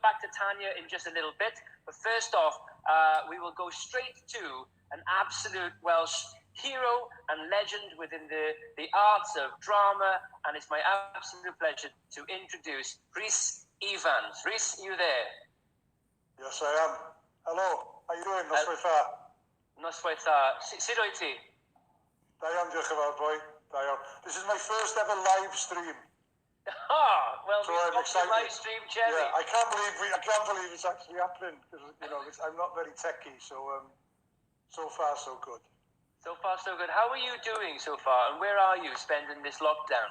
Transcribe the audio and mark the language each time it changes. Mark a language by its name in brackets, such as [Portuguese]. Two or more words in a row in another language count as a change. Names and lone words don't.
[English] Tanya in just a little bit. But first off, we will go straight to an absolute Welsh hero and legend within the arts of drama, and it's my absolute pleasure to introduce Rhys Ifans. Rhys, you there? Yes, I am. Hello, how you doing? [Welsh] Noswaith? Noswaith. Sut wyt ti? Da iawn, diolch yn fawr, boi. Da iawn. [English] This is my first ever live stream. Ah, well, so we've I'm excited. Live stream, Jerry. Yeah, I can't believe it's actually happening because I'm not very techy, so so far so good. So far so good. How are you doing so far, and where are you spending this lockdown?